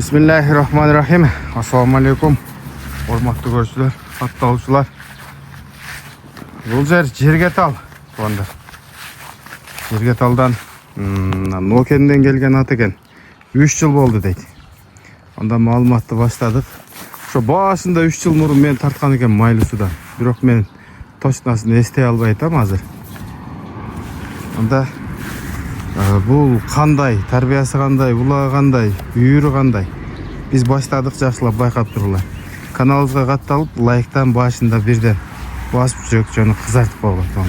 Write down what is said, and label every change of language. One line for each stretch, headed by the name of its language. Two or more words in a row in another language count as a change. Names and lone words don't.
Arabic: بسم الله الرحمن الرحيم. السلام عليكم.
Turkmen: Hormatly görüşçüler, hattavçılar.
Kazakh: Бұл жер Жергетал. Жергеталдан Нокенден келген ат екен. 3 жыл болды дейді.
Kyrgyz: Онда маалыматты баштадық. Ошо башында 3 жыл мурун мен тарткан экен майлы судан. Бирок мен точносын эстей албай атам азыр. Онда бул кандай, тарбиясы кандай, булагы кандай, үйүрү кандай. Биз баштадык, жакшылап байкап туруңлар. Каналыбызга катталып, лайктан башында бирден басып жүрөкчөнү кызартып койгон.